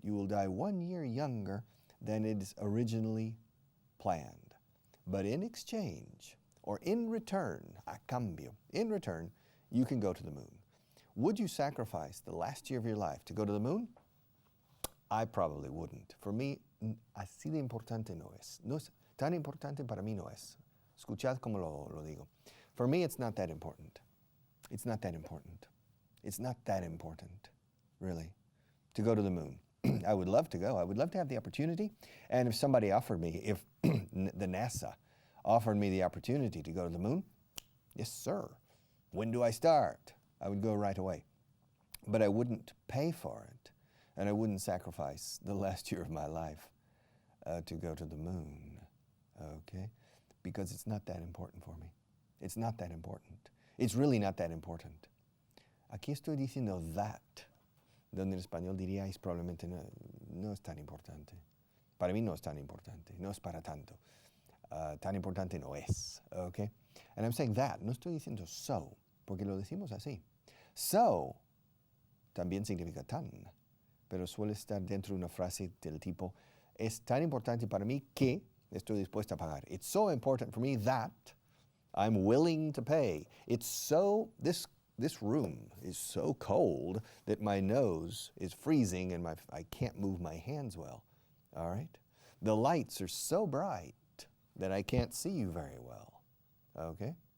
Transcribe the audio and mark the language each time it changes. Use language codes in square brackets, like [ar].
[en] You will die 1 year younger than it is originally planned. But in exchange, or in return, a cambio, in return, you can go to the moon. Would you sacrifice the last year of your life to go to the moon? I probably wouldn't. For me, [es] así de importante no es. No es tan importante para mí no es. Escuchad como lo digo. [en] For me, it's not that important. It's not that important. It's not that important, really, to go to the moon. I would love to go. I would love to have the opportunity. And if somebody offered me, if the NASA offered me the opportunity to go to the moon, yes, sir. When do I start? I would go right away. But I wouldn't pay for it. And I wouldn't sacrifice the last year of my life to go to the moon, okay? Because it's not that important for me. It's not that important. It's really not that important. [es] Aquí estoy diciendo that, donde en español diríais probablemente no es tan importante. Para mí no es tan importante, no es para tanto. Tan importante no es, okay? [en] And I'm saying that, [es] no estoy diciendo so, porque lo decimos así. So también significa tan, pero suele estar dentro de una frase del tipo, es tan importante para mí que estoy dispuesto a pagar. [en] It's so important for me that I'm willing to pay. It's so, this this room is so cold that my nose is freezing and I can't move my hands well, all right? The lights are so bright that I can't see you very well, okay?